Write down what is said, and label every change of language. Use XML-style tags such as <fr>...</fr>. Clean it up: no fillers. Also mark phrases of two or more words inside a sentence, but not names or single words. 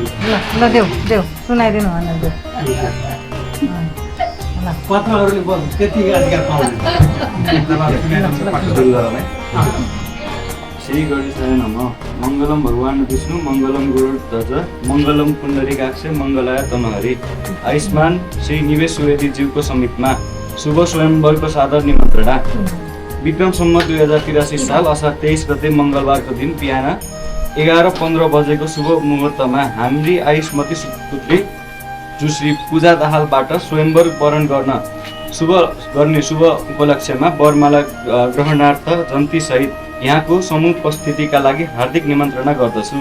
<ne>ल देऊ सुनाइदिनु भनेर देऊ पत्रहरूले त्यतिकै अधिकार पाउँदैन</ne> <sa>श्री गणेशाय नमः मङ्गलम भगवान् विष्णु मङ्गलम गुरुध्वज मङ्गलम पुण्डरीकाक्ष मङ्गलाय तनहरि आयुष्मान श्री</sa> <ne>निवेश सुवेदी ज्यूको समीपमा शुभ स्वयंवरको सादर निमन्त्रणा विक्रम सम्मत 2083 साल असार 23 गते मङ्गलबारको दिन बिहान 11:15 बजेको शुभ मुहुर्तमा हाम्री आयुष्मती सुपुत्री जुश्री पूजा दाहालबाट स्वयंवर वरण गर्ने शुभ उपलक्ष्यमा वरमाला ग्रहणार्थ जन्ती सहित यहाँको समुपस्थितिका लागि हार्दिक निमन्त्रणा गर्दछु।</ne>